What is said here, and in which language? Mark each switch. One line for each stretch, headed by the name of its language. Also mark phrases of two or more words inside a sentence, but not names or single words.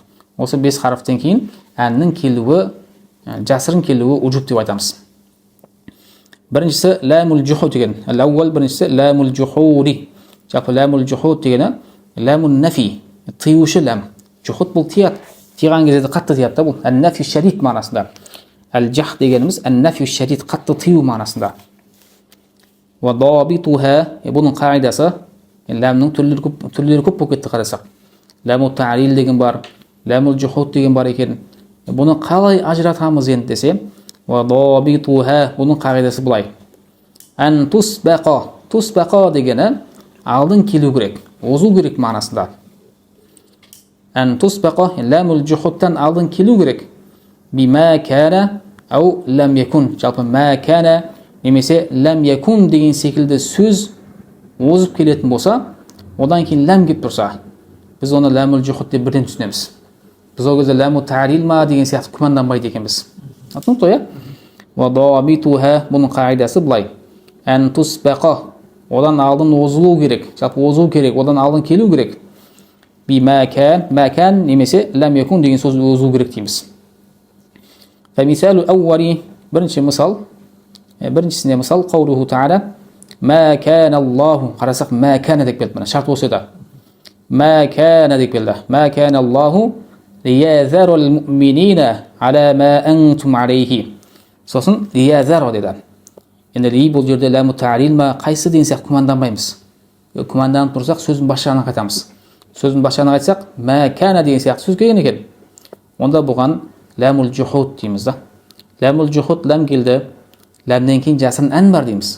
Kazakh: Осы 5 харфтен кейін әннің келуі, жасырын келуі уджуб деп айтамыз. Біріншісі
Arabic: لام الجحود
Kazakh: деген. Ал-аувал, біріншісі
Arabic: لام الجحود.
Kazakh: Жалпы
Arabic: لام الجحود
Kazakh: дегені
Arabic: لام النفي,
Kazakh: тыюшы лам. Жухуд бұл тият. Тиған кезде қатты тиятта бұл.
Arabic: النفي الشديد
Kazakh: мағынасында. Ал-жах дегеніміз
Arabic: النفي الشديد,
Kazakh: қатты тыю мағынасында.
Arabic: وضابطها,
Kazakh: бұның қағидасы, ләмнің түрлері көп болып кетті қарасақ.
Arabic: لام التعليل
Kazakh: деген бар,
Arabic: لام الجحود
Kazakh: деген бар екен. Бұны қалай ажыратамыз енді десе,
Arabic: وضابطها,
Kazakh: бұның қағидасы бұлай.
Arabic: أن تسبق
Kazakh: дегені алдын келу керек, озу керек мағынасында.
Arabic: أن تسبق, لام الجحود
Kazakh: алдын келу керек.
Arabic: بما كان أو لم يكن.
Kazakh: Жалпы
Arabic: ما كان
Kazakh: немесе
Arabic: لم يكن
Kazakh: деген секілді сөз озып келетін болса, одан кейін ләм келіп тұрса, біз оны
Arabic: لام الجحود
Kazakh: деп бірден түсінеміз. Біз ол кезде
Arabic: لام التعليل
Kazakh: ма деген сияқты күмәнданбайды екенбіз. Атыңыз ғой,
Arabic: وضابطها,
Kazakh: бұның қағидасы былай.
Arabic: أن تسبق,
Kazakh: одан алдын озылу керек, жалпы озу керек, одан алдын келу керек.
Arabic: بما كان
Kazakh: немесе
Arabic: لم يكن
Kazakh: деген сөз озу керек дейміз.
Arabic: فمثال الأول,
Kazakh: бірінші мысал, біріншісіне мысал,
Arabic: قوله تعالى ما كان الله,
Kazakh: қарасақ,
Arabic: ما كان
Kazakh: деп келді, шарт осы еді.
Arabic: ما كان
Kazakh: деп келді.
Arabic: ما كان الله ليذر المؤمنين على ما أنتم عليه.
Kazakh: Сосын лиязару деді. Енді ли бұл жерде
Arabic: لام التعليل
Kazakh: ма, қайсы деген сияқты күмәнданбаймыз. Күмәнданып тұрсақ, сөздің бас жағына қайтамыз. Сөздің бас жағына қайтсақ,
Arabic: ما كان
Kazakh: деген сияқты сөз келген екен. Онда бұған
Arabic: لام الجحود
Kazakh: дейміз да.
Arabic: لام الجحود,
Kazakh: ләм келді, ләмнен кейін жасырын ән бар дейміз.